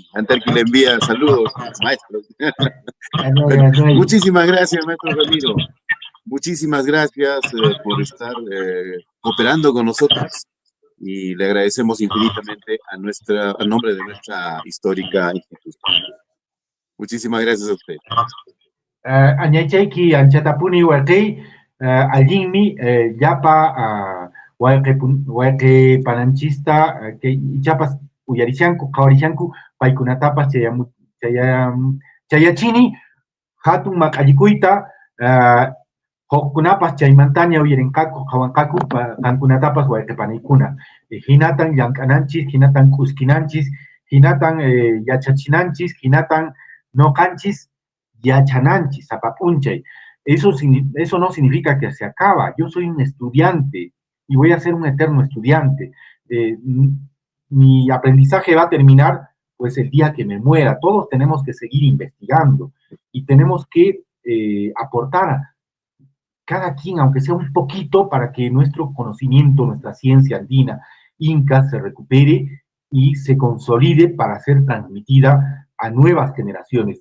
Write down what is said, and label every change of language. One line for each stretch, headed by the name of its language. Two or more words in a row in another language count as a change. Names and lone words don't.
Spanish: Antarqui le envía saludos, maestro. Bueno, muchísimas gracias, maestro Ramiro. Muchísimas gracias por estar cooperando con nosotros y le agradecemos infinitamente a nombre de nuestra histórica institución. Muchísimas gracias a usted.
Quechua: Añaychayki anchatapuni huarqey allinmi llapa huarqey pananchista que ichapas uyarishanku qawarishanku paykunatapas chayachini hatun maq'allikuyta hukkunapas chaymantaña uyarinkaku qawankaku kankunatapas huarqepanaykuna hinatan llank'ananchis hinatan k'uskinanchis hinatan yachachinanchis hinatan noqanchis yachananchis, zapapunchay.
Spanish: Eso no significa que se acaba. Yo soy un estudiante y voy a ser un eterno estudiante. Mi aprendizaje va a terminar pues el día que me muera. Todos tenemos que seguir investigando y tenemos que aportar cada quien, aunque sea un poquito, para que nuestro conocimiento, nuestra ciencia andina, inca, se recupere y se consolide para ser transmitida a nuevas generaciones.